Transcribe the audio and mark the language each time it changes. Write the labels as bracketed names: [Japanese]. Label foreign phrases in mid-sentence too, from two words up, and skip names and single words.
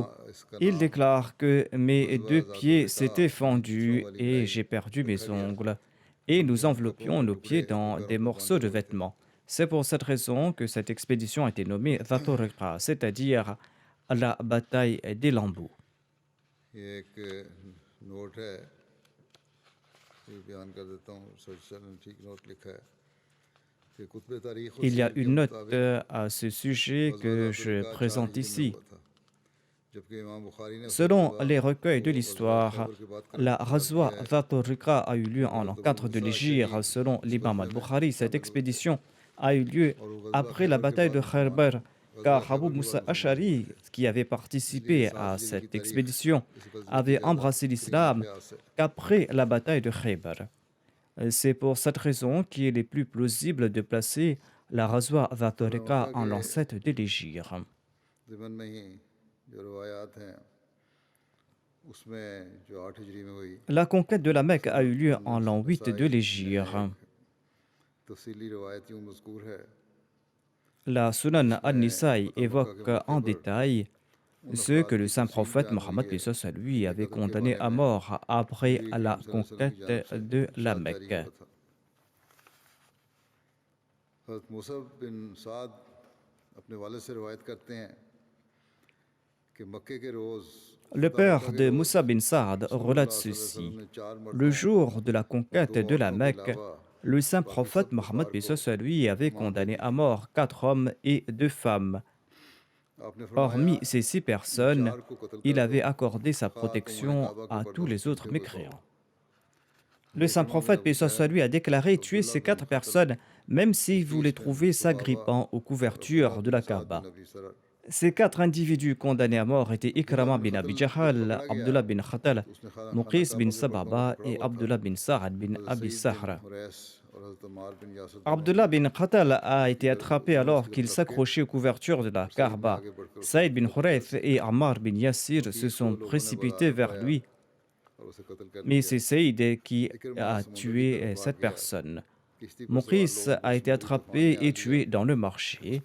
[French] Il déclare que mes 2 pieds s'étaient fendus et j'ai perdu mes ongles. Et nous enveloppions nos pieds dans des morceaux de vêtements. C'est pour cette raison que cette expédition a été nommée Dhatul Riqa, c'est-à-dire la bataille des lambeaux. [Urdu] یہ ایک نوٹ ہے یہ بیان کر دیتا ہوں. ٹھیک نوٹ لکھا ہے کہ کتب تاریخ. [French] Il y a une note à ce sujet que je présente ici. Selon les recueils de l'histoire, la Ghazwa Dhatul Riqa a eu lieu en l'an 4 de l'Hégire. Selon l'imam al-Bukhari, cette expédition a eu lieu après la bataille de Khaybar, car Abu Musa Ash'ari, qui avait participé à cette expédition, avait embrassé l'islam qu'après la bataille de Khaybar. C'est pour cette raison qu'il est plus plausible de placer la Ghazwa Dhat-Tariqa en l'an 7 de l'Hégire. [Urdu] ضمن میں ہی جو روایات ہیں اس میں جو 8 ہجری میں ہوئی [French] La conquête de la Mecque a eu lieu en l'an 8 de l'Hégire. [Urdu] تفصیلی روایت یوں مذکور ہے [French] La Sunan al-Nisa'i évoque en détail ce que le saint prophète Mohammed paix soit sur lui avait condamné à mort après la conquête de la Mecque. [Urdu] حضرت موسیٰ بن سعد اپنے والد سے روایت کرتے ہیں کہ مکے کے روز [French] Le père de Moussa bin Saad relate ceci. Le jour de la conquête de la Mecque, le saint prophète Mohammed paix soit sur lui avait condamné à mort 4 hommes et 2 femmes. Hormis ces 6 personnes, il avait accordé sa protection à tous les autres mécréants. Le saint prophète paix soit sur lui a déclaré tuer ces 4 personnes, même si vous les trouvez s'agrippant aux couvertures de la Kaaba. Ces 4 individus condamnés à mort étaient Ikrama bin Abi Jahal, Abdullah bin Khatal, Muqis bin Sababa et Abdullah bin Sa'ad bin Abi Sahra. Abdullah bin Khatal a été attrapé alors qu'il s'accrochait aux couvertures de la Kaaba. Saïd bin Khurayth et Ammar bin Yassir se sont précipités vers lui. Mais c'est Saïd qui a tué cette personne. Muqis a été attrapé et tué dans le marché.